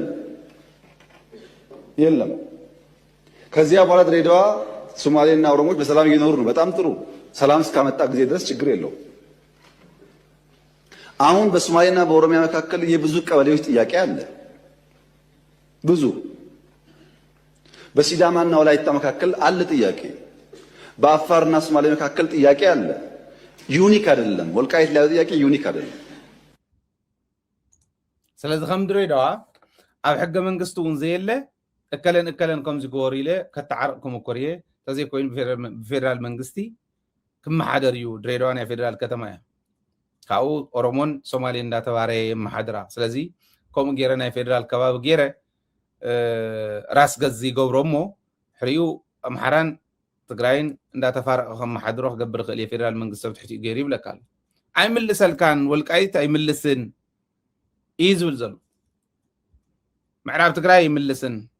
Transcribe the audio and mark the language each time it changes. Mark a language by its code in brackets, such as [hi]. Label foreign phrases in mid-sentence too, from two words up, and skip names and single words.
[am] የለም ከዚያ በኋላ ድሬዳዋ ሶማሌና ኦሮሞዎች በሰላም እየኖሩ ነው በጣም ጥሩ ሰላም እስካመጣ ጊዜ ድረስ ችግር የለውም አሁን በሶማሌና በኦሮሚያ መካከል የብዙ ቀበሌዎች ጥያቄ አለ ብዙ በሲዳማና ወላይታ መካከል አለ ጥያቄ በአፋርና ሶማሌ መካከል ጥያቄ አለ ዩኒክ አይደለም ወልቃይት ላይ ጥያቄ ዩኒክ አይደለም [ti] ስለዚህ ከም ድሬዳዋ ኣብ ሕገ መንግስቱ እውን ዘየለ እከለን ከም ዝገበሩ ኢለ ከተዓርቕ ክምኩርየ ተዘይ ኮይኑ ብፌደራል መንግስቲ ክመሓደር እዩ ድሬዳዋ ናይ ፌደራል ከተማ እያ ካብኡ ኦሮሞን ሶማሌን እንዳተባረየ የመሓድራ ስለዚ ከምኡ ገይረ ናይ ፌደራል ከባቢ ገይረ ራስ ገዝ ይገብሮ እሞ ሕሪኡ ኣምሓራን ትግራይን እንዳተፋረቐ ከመሓድሮ ክገብር ክእል የፌደራል መንግስቲ ኣብ ትሕቲኡ ገይሩ ይብለካ ኣሎ ኣይምልሰልካን ወልቃይት ኣይምልስን እዩ ዝብል ዘሎ ምዕራብ ትግራይ ኣይምልስን